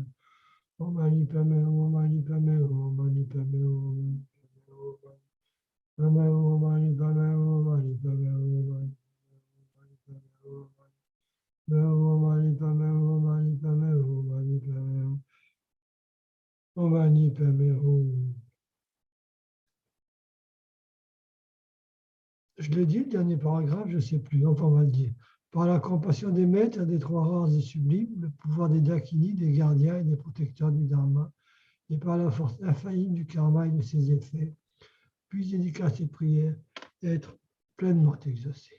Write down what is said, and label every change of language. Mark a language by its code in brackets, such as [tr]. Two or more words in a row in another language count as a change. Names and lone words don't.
[sa] Om mani padme hum, mani padme hum, mani padme hum. Om mani padme hum, mani padme hum, mani. Om mani padme hum, mani padme hum, mani padme hum. Om mani padme hum. [fr] Je l'ai dit, le dernier paragraphe, je ne sais plus, enfin on va le dire. Par la compassion des maîtres, des trois rares et sublimes, le pouvoir des dakinis, des gardiens et des protecteurs du dharma, et par la force infaillible du karma et de ses effets, puis dédicace et prières, être pleinement exaucées.